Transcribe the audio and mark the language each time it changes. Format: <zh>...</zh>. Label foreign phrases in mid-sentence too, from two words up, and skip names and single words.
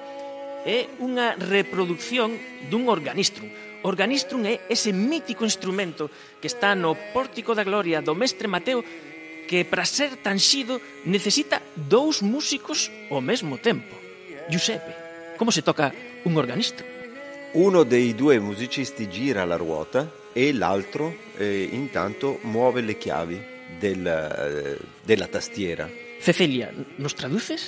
<gl>É unha reproducción dun organistrum. Organistrum é ese mítico instrumento que está no Pórtico da Gloria do Mestre Mateo, que para ser tanxido necesita 2 músicos ao mesmo tempo. Giuseppe, como se toca un organistrum?</gl> <it>Uno dei 2 musicisti gira la ruota e l'altro intanto muove le chiavi della tastiera.</it> <es>Cecilia, ¿nos traduces?</es>